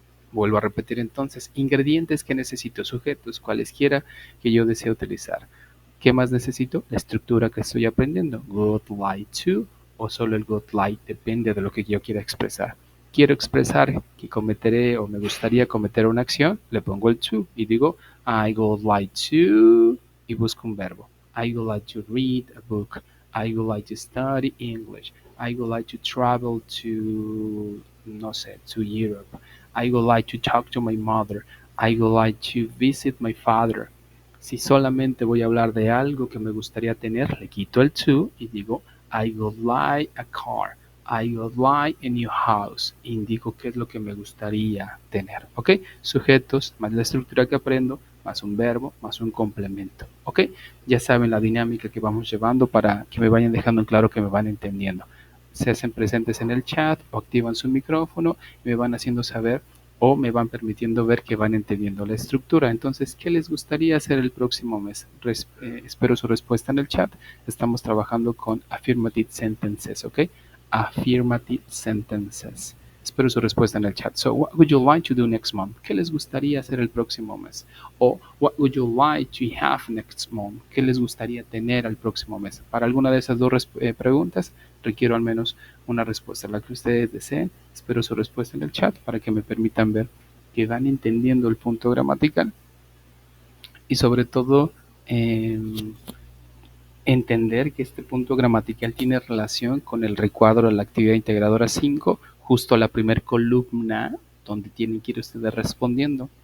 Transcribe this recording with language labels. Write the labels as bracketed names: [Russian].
[Spanish] Vuelvo a repetir entonces, ingredientes que necesito, sujetos, cualesquiera que yo desee utilizar. ¿Qué más necesito? La estructura que estoy aprendiendo. Would like to o solo el would like, depende de lo que yo quiera expresar. Quiero expresar que cometeré o me gustaría cometer una acción, le pongo el to y digo [English] I would like to [Spanish] y busco un verbo. [English] I would like to read a book. I would like to study English. I would like to travel to, [Spanish] no sé, [English] to Europe. I would like to talk to my mother. I would like to visit my father. [Spanish] Si solamente voy a hablar de algo que me gustaría tener, le quito el to y digo [English] I would like a car. I would like a new house. [Spanish] Indico qué es lo que me gustaría tener. ¿Ok? Sujetos más la estructura que aprendo, más un verbo, más un complemento. ¿Ok? Ya saben la dinámica que vamos llevando para que me vayan dejando en claro que me van entendiendo. Se hacen presentes en el chat o activan su micrófono y me van haciendo saber o me van permitiendo ver que van entendiendo la estructura. Entonces, ¿qué les gustaría hacer el próximo mes? Espero su respuesta en el chat. Estamos trabajando con affirmative sentences, ¿ok? [English] Affirmative sentences. [Spanish] Espero su respuesta en el chat. [English] So, what would you like to do next month? [Spanish] ¿Qué les gustaría hacer el próximo mes? [English] O, what would you like to have next month? [Spanish] ¿Qué les gustaría tener el próximo mes? Para alguna de esas dos preguntas, requiero al menos una respuesta, la que ustedes deseen. Espero su respuesta en el chat para que me permitan ver que van entendiendo el punto gramatical y sobre todo entender que este punto gramatical tiene relación con el recuadro de la actividad integradora 5, justo a la primera columna donde tienen que ir ustedes respondiendo.